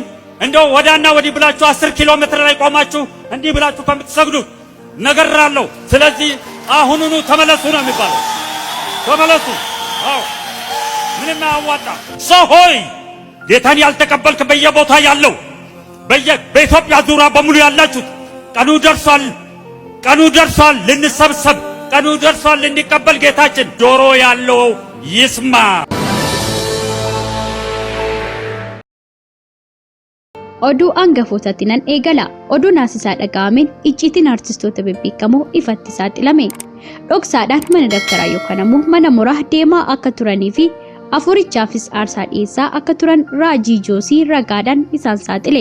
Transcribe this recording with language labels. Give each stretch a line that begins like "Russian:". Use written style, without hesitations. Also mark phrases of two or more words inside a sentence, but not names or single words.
Amharic: እንደው ወዳና ወዲህ ብላችሁ 10 ኪሎ ሜትር ላይ ቆማችሁ እንዲህ ብላችሁ ከምትሰግዱ ነገራለሁ። ስለዚህ አሁኑኑ ተመለሱ ነው የሚባለው። ተመለሱ። አዎ ምንም አያዋጣም። ሰው ሆይ ጌታን ያልተቀበልክ በየቦታ ያለው በኢትዮጵያ ዙሪያ በሙሉ ያላችሁት ቀኑ ደርሷል። ቀኑ ደርሷል ልንሰብሰብ። ቀኑ ደርሷል ልንቀበል ጌታችን። ጆሮ ያለው ይስማ።
Oromo: Oduu angafootaatinan eegala. Oduu naasisaa dhaga'ameen icciitiin artistoota bebbeekamoo ifatti saaxilame. Dhoksaadhaan mana daktaraa yookaan ammoo mana muraa deemaa akka turanii fi afurichaafis aarsaa dhiyeessaa akka turan Raajii Joosii ragaadhaan isaan saaxile.